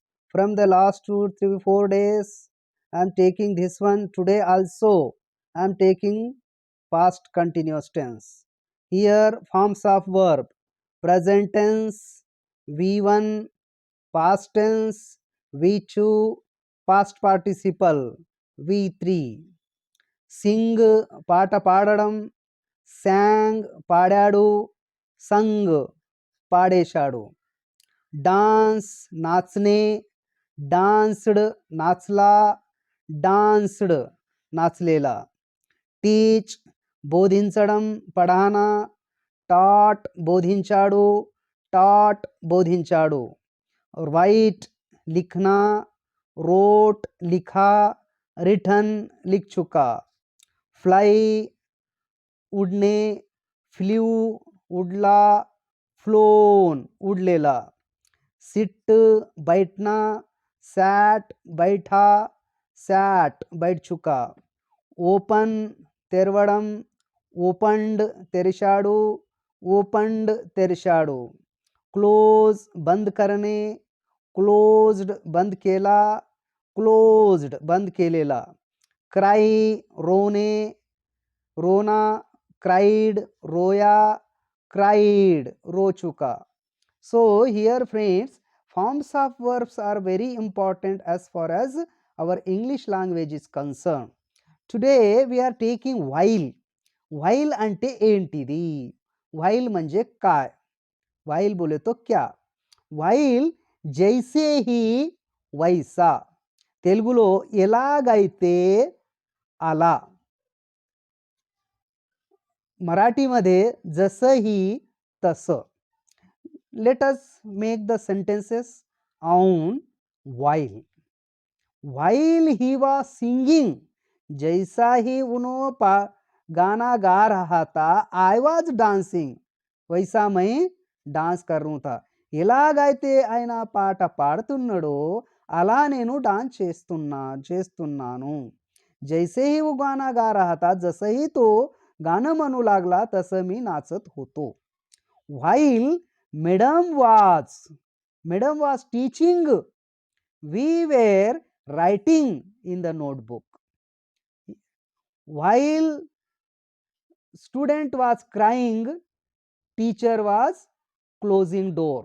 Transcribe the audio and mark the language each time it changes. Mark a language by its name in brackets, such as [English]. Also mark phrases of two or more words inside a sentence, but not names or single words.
[English] From the last 2, 3, 4 days, I am taking this one today also. I am taking past continuous tense. Here forms of verb present tense V1, past tense V2, past participle V3. [Telugu] సింగ్ పాట పాడడం, sang పాడాడు, సంగ్ పాడేశాడు. [Marathi] డాన్స్ नाचने, डान्स्ड नाचला, डान्स्ड नाचलेला. [Telugu] టీచ్ బోధించడం, పఢానా, టాట్ బోధించాడు, టాట్ బోధించాడు. [Hindi] राइट लिखना, रोट लिखा, रिटन लिख चुका. [Marathi] फ्लाई उड़ने, फ्ल्यू उड़ला, फ्लोन उड़लेला. [Hindi] सिट बैठना, सैट बैठा, सैट बैठ चुका. [Telugu] ओपन తెరవడం, ఓపెండ్ తెరిచాడు, ఓపెండ్ తెరిచాడు. [Marathi] क्लोज बंद करणे, क्लोज्ड बंद केला, क्लोज्ड बंद केलेला. [Hindi] क्राई रोने, रोना, क्राइड रोया, क्राइड रो चुका. [English] So here friends, forms of verbs are very important as far as our English language is concerned. Today we are taking while. [Telugu] while అంటే ఏంటిది? [Marathi] while म्हणजे काय? [Hindi] while बोले तो क्या? while जैसे ही वैसा. [Telugu] తెలుగులో ఎలాగైతే అలా. [Marathi] मराठीमध्ये जसंही तसं. [English] let us make the sentences on while. while he was singing, [Hindi] जैसा ही उन्होंने गाना गा रहा था, [English] I was dancing, [Hindi] वैसा मैं डांस कर रहा था. [Telugu] ఎలాగైతే ఆయన పాట పాడుతున్నాడో అలా నేను డాన్స్ చేస్తున్నాను. [Hindi] जैसे ही वो गाना गा रहा था, [Marathi] जसंही तो गाणं म्हणू लागला तसं मी नाचत होतो. [English] while madam was teaching, we were writing in the notebook. while student was crying, teacher was closing door.